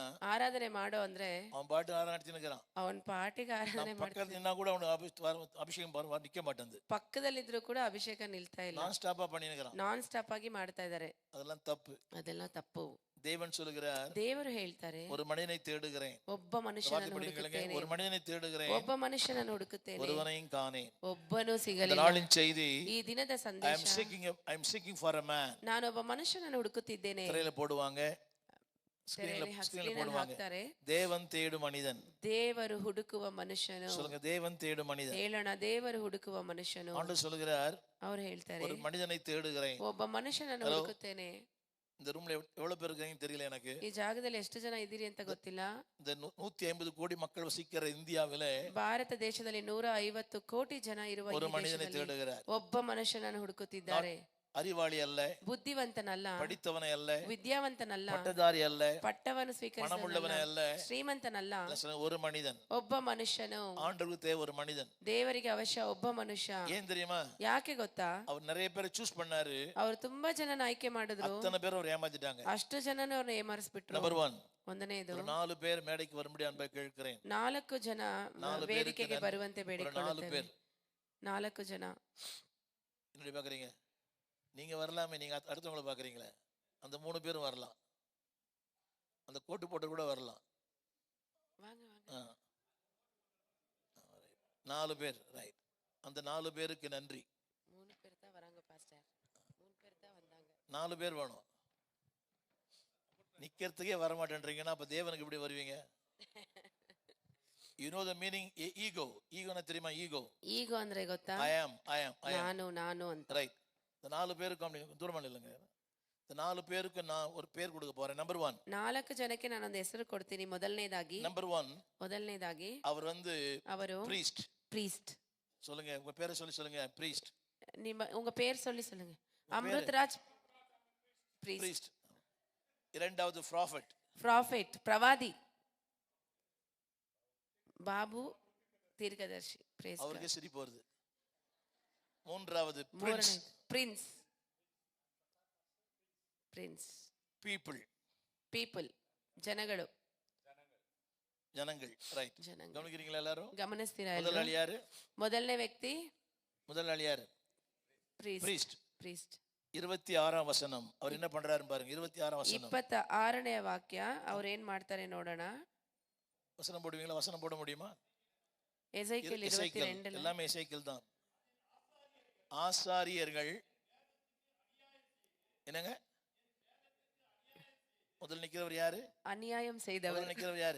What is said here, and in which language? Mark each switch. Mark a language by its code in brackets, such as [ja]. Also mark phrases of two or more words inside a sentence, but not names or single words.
[kn] ಆರಾಧನೆ ಮಾಡೋ ಅಂದ್ರೆ [ta] அவன் பாட்டு ஆராதனை நடத்தினுக்கிறான். [kn] ಅವನ್ ಪಾಟಿಗೆ ಆರಾಧನೆ [ta] நான் [kn] ಮಾಡ್ತಾನೆ. [ta] பக்கத்துல நின்னா கூட அவனுக்கு அபிஷேகம் நிக்க மாட்டேங்குது. [kn] ಪಕ್ಕದಲ್ಲಿದ್ರು ಕೂಡ ಅಭಿಷೇಕ ನಿಲ್ತಾ ಇಲ್ಲ. [ta] நான் ஸ்டாப்பா பண்ணினுக்கிறான். [kn] ನಾನ್ ಸ್ಟಾಪ್ ಆಗಿ ಮಾಡ್ತಾ ಇದ್ದಾರೆ. [ta] அதெல்லாம் தப்பு. [kn] ಅದೆಲ್ಲ ತಪ್ಪು. [ta] தேவன் சொல்லுகிறார், [kn] ದೇವರು ಹೇಳ್ತಾರೆ, [ta] ஒரு மனிதனை தேடுகிறேன். [kn] ಒಬ್ಬ ಮನುಷ್ಯನನ್ನು ಹುಡುಕುತ್ತೇನೆ, [ta] ஒரு மனிதனை தேடுகிறேன், [kn] ಒಬ್ಬ ಮನುಷ್ಯನನ್ನು ಹುಡುಕುತ್ತೇನೆ, [ta] ஒருவனையும் காணேன். [kn] ಒಬ್ಬನೂ [ta] இந்த [kn] ಸಿಗಲಿಲ್ಲ. [ta] நாளின் செய்தி, [kn] ಈ ದಿನದ [en] I [kn] ಸಂದೇಶ, [en] am seeking for a man. [kn] ನಾನೊಬ್ಬ ಮನುಷ್ಯನನ್ನು ಹುಡುಕುತ್ತಿದ್ದೇನೆ. [ta] திரையில போடுவாங்க, [kn] ತೆರೆಯಲ್ಲಿ [ta] ஸ்கிரீன்ல [kn] ಸ್ಕ್ರೀನ್ [ta] போடுவாங்க. [kn] ಹಾಕ್ತಾರೆ. [ta] தேவன் தேடும் மனிதன். [kn] ದೇವರು ಹುಡುಕುವ ಮನುಷ್ಯನು. [ta] சொல்லுங்க, தேவன் தேடும் மனிதன். [kn] ಹೇಳೋಣ, ದೇವರು ಹುಡುಕುವ ಮನುಷ್ಯನು. [ta] ஆண்டவர் சொல்லுகிறார், [kn] ಅವ್ರು ಹೇಳ್ತಾರೆ, [ta] ஒரு மனிதனை தேடுகிறேன். [kn] ಒಬ್ಬ ಮನುಷ್ಯನನ್ನು ಹುಡುಕುತ್ತೇನೆ. [ta] இந்த ரூம்ல எவ்வளவு பேர் இருக்கீங்கன்னு தெரியல எனக்கு. [kn] ಈ ಜಾಗದಲ್ಲಿ ಎಷ್ಟು ಜನ ಇದ್ದೀರಿ ಅಂತ ಗೊತ್ತಿಲ್ಲ. [ta] இந்த 150 கோடி மக்கள் வசிக்கிற இந்தியாவிலே [kn] ಭಾರತ ದೇಶದಲ್ಲಿ 150 ಕೋಟಿ ಜನ ಇರುವ [ta] ஒரு [kn] ಈ [ta] மனிதனை [kn] ದೇಶದಲ್ಲಿ [ta] தேடுகிறார். [kn] ಒಬ್ಬ ಮನುಷ್ಯನನ್ನು ಹುಡುಕುತ್ತಿದ್ದಾರೆ. [ta] அறிவாளி அல்ல, [kn] ಬುದ್ಧಿವಂತನಲ್ಲ, [ta] படித்தவனை அல்ல, [kn] ವಿದ್ಯಾವಂತನಲ್ಲ, [ta] பட்டதாரி அல்ல, [kn] ಪಟ್ಟವನ್ನು [ta] பணமுள்ளவனை அல்ல, [kn] ಶ್ರೀಮಂತನಲ್ಲ, [ta] ஒரு மனிதன். [kn] ಒಬ್ಬ ಮನುಷ್ಯನು. [ta] ஆண்டவருக்கு தேவை ஒரு மனிதன். [kn] ದೇವರಿಗೆ ಅವಶ್ಯ ಒಬ್ಬ ಮನುಷ್ಯ. [ta] ஏன் தெரியுமா? [kn] ಯಾಕೆ ಗೊತ್ತಾ? [ta] அவர் நிறைய பேரை சூஸ் பண்ணாரு, [kn] ಅವ್ರು ತುಂಬಾ ಜನನ ಆಯ್ಕೆ ಮಾಡಿದ್ರು, [ta] அத்தனை பேர் அவர் ஏமாத்திட்டாங்க. [kn] ಅಷ್ಟು ಜನನ ಅವ್ರನ್ನ ಏಮಾರಿಸ್ಬಿಟ್ರು. [ta] நம்பர் 1, [kn] ಒಂದನೇದು, [ta] ஒரு 4 பேர் மேடைக்கு வரும்படி அன்பை கேட்கிறேன். [kn] 4 ಜನ ವೇದಿಕೆಗೆ ಬರುವಂತೆ 4 ಬೇಡಿಕೊಳ್ಳುತ್ತೇವೆ. [ta] பேர் [kn] 4 ಜನ. [ta] என்னடி பாக்குறீங்க? நீங்க வரலாமே, நீங்க அடுத்தவங்களை பாக்குறீங்களே, அந்த 3 பேரும் வரலாம், அந்த கோட்டு போட்டு கூட வரலாம். வாங்க வாங்க. 4 பேர், ரைட். அந்த 4 பேருக்கு நன்றி. 3 பேர் தான் வராங்க பாஸ்டர். 3 பேர் தான் வந்தாங்க. 4 பேர் வேணும். நிக்கிறதுக்கே வர மாட்டேன்றீங்கன்னா அப்ப தேவனுக்கு எப்படி வருவீங்க? [en] You know the meaning ego. [ta] ஈகோனா தெரியுமா? ஈகோ. [kn] ஈகோ ಅಂದ್ರೆ ಗೊತ್ತಾ? [en] I am. [kn] ನಾನು ಅಂತ. [ta] ரைட். இந்த 4 பேருக்கு அப்படி தூரமா இல்லைங்க. இந்த 4 பேருக்கு நான் ஒரு பேர் கொடுக்க போறேன். நம்பர் 1. [kn] 4 ಜನಕ್ಕೆ ನಾನು ಒಂದು ಹೆಸರು ಕೊಡ್ತೀನಿ. ಮೊದಲನೇದಾಗಿ, [ta] நம்பர் 1, அவர் வந்து [kn] ಅವರು priest. priest. [ta] சொல்லுங்க, உங்க பேரை சொல்லுங்க. priest. உங்க பேர் சொல்லுங்க. அம்ருத்ராஜ் priest. இரண்டாவது prophet. [kn] ಪ್ರವಾದಿ. ಬಾಬು தீர்க்கதர்சி. [en] Praise God. [ta] அவருக்கே சிரிப்பு வருது. மூன்றாவது மூரனைது பிரின்ஸ். பிரின்ஸ் பீப்புள், [kn] ಪೀಪಲ್ ಜನಗಳು. [ta] ஜனங்கள். ரைட், [kn] ಜನಗಳು [ta] கவனிக்கிறீங்களா எல்லாரும்? [kn] ಗಮನಿಸ್ತೀರಾ [ta] முதலாளி யாரு? [kn] ಮೊದಲನೇ ವ್ಯಕ್ತಿ [ta] முதலாளி யாரு? [kn] ಪ್ರೀಸ್ಟ್. [ta] பிரீஸ்ட். [kn] ಪ್ರೀಸ್ಟ್ [ta] 26ஆம் வசனம். அவர் என்ன பண்றாருன்னு பாருங்க. 26ஆம் வசனம். [kn] 26ನೇ ವಾಕ್ಯ. ಅವ್ರು ಏನ್ ಮಾಡ್ತಾರೆ ನೋಡೋಣ. [ta] வசனம் போடுவீங்களா? வசனம் போட முடியுமா? எசேக்கியேல் 22 எல்லாமே எசேக்கியேல் தான். ஆசாரியர்கள் என்னங்க? முதல் நிக்கிறவர் யாரு? அநியாயம் செய்தவர். முதல் நிக்கிறவர் யாரு?